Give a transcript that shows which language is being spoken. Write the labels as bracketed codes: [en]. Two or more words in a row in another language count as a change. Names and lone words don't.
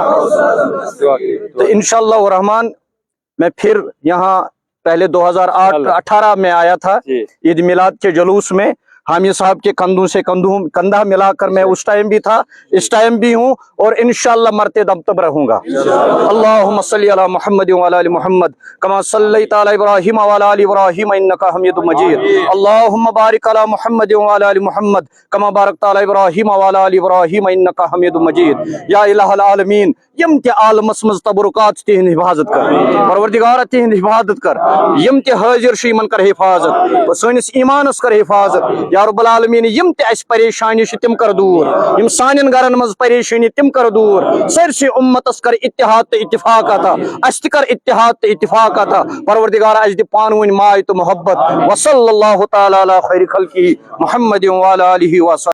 [ur] تو [ar] انشاءاللہ الرحمن [ur] میں پھر یہاں پہلے 2018 میں آیا تھا، عید میلاد کے جلوس میں، حامی صاحب کے کندھوں سے کندھا ملا کر میں اس ٹائم بھی تھا، اس ٹائم بھی ہوں، اور [ar] انشاءاللہ [ur] مرتے دم تک رہوں گا۔ [ar] اللہم صلی علی محمد وعلی آل محمد کما صلیت علی ابراہیم وعلی آل ابراہیم انکا حمید مجید۔ اللہم بارک علی محمد وعلی آل محمد کما بارکت علی ابراہیم وعلی آل ابراہیم انکا حمید مجید۔ یا الہ العالمین، [ks] یم تہ عالمس مز تبرکات تہند حفاظت کر، پروردگار تہند حفاظت کر، یم تہ حاضر چھ یمن کر حفاظت، سٲنِس ایمانس کر حفاظت [ar] یا رب العالمین۔ [ks] یم تہ اس پریشانی چھ تم کر دور، یم سانین گرن مز پریشانی تم کر دور، سرسی امتس کر اتحاد تہ اتفاق عطا، اس تہ کر اتحاد تہ اتفاق عطا، پروردگار اس دِ پانؤنۍ ماے تہ محبت۔ [ar] وصلی اللہ تعالی علی خیر خلقہ محمد وعلی آلہ وصحبہ۔